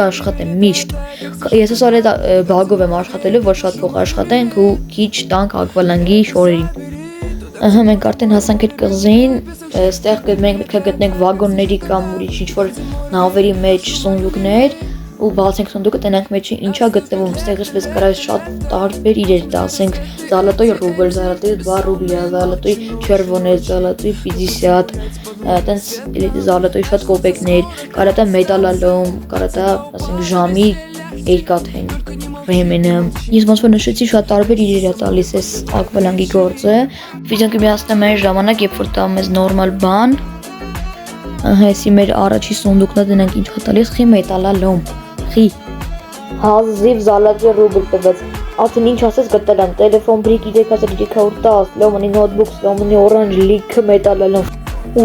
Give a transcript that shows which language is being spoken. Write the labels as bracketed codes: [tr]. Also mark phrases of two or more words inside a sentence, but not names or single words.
[hy] աշխատեմ միշտ ես ասել այդ բաղով եմ աշխատելու որ շատ փող աշխատենք ու քիչ տանք Aqualang-ի շորերին Ահա մենք արդեն հասանք այդ կղզին այստեղ մենք պետք է գտնենք վագոնների կամ ուրիշ ինչ-որ նավերի մեջ սունդուկներ ու բացենք սունդուկը տենանք մեջի ինչա գտնվում այստեղ ես կարա շատ տարբեր իրեր դա ասենք [ru] золотой рубль золотой 2 рубля золотой червоный золотой 50 [hy] տենց золотой շատ կոպեկներ կարա դա մետալալում կարա դա ասենք ժամի երկաթեն ռեմենը ես ոնց որ նշեցի շատ տարբեր իրեր է տալիս էս Aqualang-ի գործը վիդեոն կմիացնեմ այն ժամանակ երբ որ տա մեզ նորմալ բան ահա էսի մեր առաջի սունդուկն է դնանք ինչ հատալիս խի մետալալում Խի Հազիվ [ru] золотой рубль [hy] տվեց Արդեն ինչ ասես գտել եմ տելեֆոն բրիկ 3310 [ru] ломаный ноутбук [hy] լոմանի օրանջ լիքը մետալալում ու